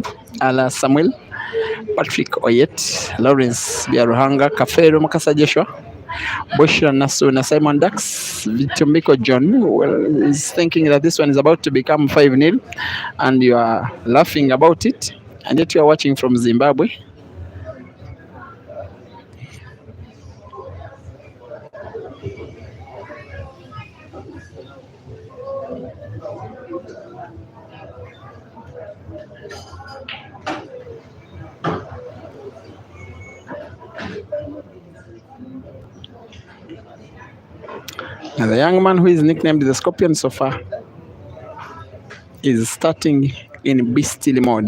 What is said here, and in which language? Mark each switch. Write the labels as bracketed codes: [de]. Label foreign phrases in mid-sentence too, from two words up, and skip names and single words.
[en] Ala Samuel, Patrick Oyet, Lawrence Biaruhanga, Kafero Makasa Joshua, Bushra Nasuna, Simon Dax, Vitumbiko John, well, is thinking that this one is about to become 5-0, and you are laughing about it, and yet you are watching from Zimbabwe. And the young man who is nicknamed the Scorpion so far is starting in beastly mode.